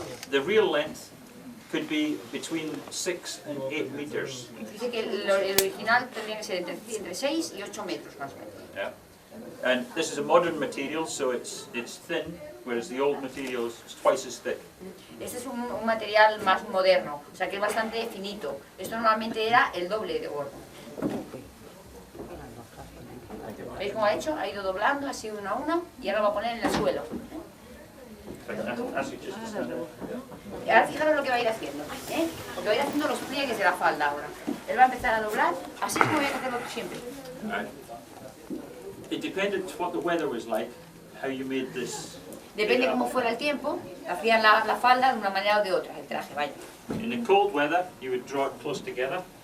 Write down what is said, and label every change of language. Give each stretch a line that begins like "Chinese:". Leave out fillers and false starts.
English: The real length could be between 6 and 8 meters.
Spanish: Dice que el original tendría que ser entre 6 y 8 metros más o menos.
English: Yeah. And this is a modern material, so it's thin, whereas the old material is twice as thick.
Spanish: Este es un material más moderno, o sea que es bastante finito. Esto normalmente era el doble de gordo. ¿Veis cómo ha hecho? Ha ido doblando así uno a uno y ahora lo va a poner en el suelo.
English: But ask you just to stand up.
Spanish: Ahora fijaros lo que va a ir haciendo, ¿eh? Porque va a ir haciendo los pliegues de la falda ahora. Él va a empezar a doblar, así como voy a hacerlo siempre.
English: Right. It depended what the weather was like, how you made this.
Spanish: Depende cómo fuera el tiempo, hacían la falda de una manera o de otra, el traje, vaya.
English: In the cold weather, you would draw it close together.